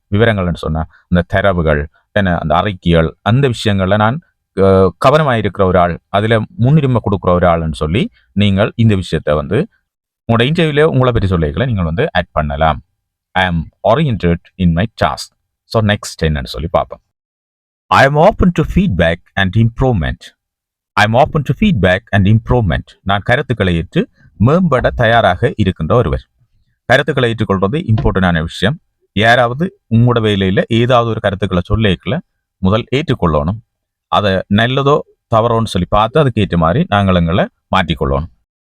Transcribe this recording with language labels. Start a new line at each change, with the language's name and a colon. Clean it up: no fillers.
Tamil: விவரங்கள்னு சொன்னால் இந்த தரவுகள் என்ன, அந்த அறிக்கைகள், அந்த விஷயங்களில் நான் கவனமாக இருக்கிற ஒரு ஆள், அதில் முன்னுரிமை கொடுக்குற ஒரு ஆள்னு சொல்லி நீங்கள் இந்த விஷயத்தை வந்து உங்களோட இன்டர்வியூல உங்களை பற்றி சொல்லிக்கல நீங்கள் வந்து ஆட் பண்ணலாம்.
English: I am oriented in my task. So next
Tamil: என்னன்னு சொல்லி பார்ப்போம்.
English: I am open to feedback and improvement. I am open to feedback and improvement.
Tamil: நான் கருத்துக்களை ஏற்று மேம்பட தயாராக இருக்கின்ற ஒருவர். கருத்துக்களை ஏற்றுக்கொள்வது இம்பார்ட்டன்டான விஷயம். யாராவது உங்களோட வேலையில் ஏதாவது ஒரு கருத்துக்களை சொல்லிக்கல முதல் ஏற்றுக்கொள்ளணும். அதை நல்லதோ தவறோன்னு சொல்லி பார்த்து அதுக்கு ஏற்ற மாதிரி நாங்கள் எங்களை மாற்றிக்கொள்ளணும்.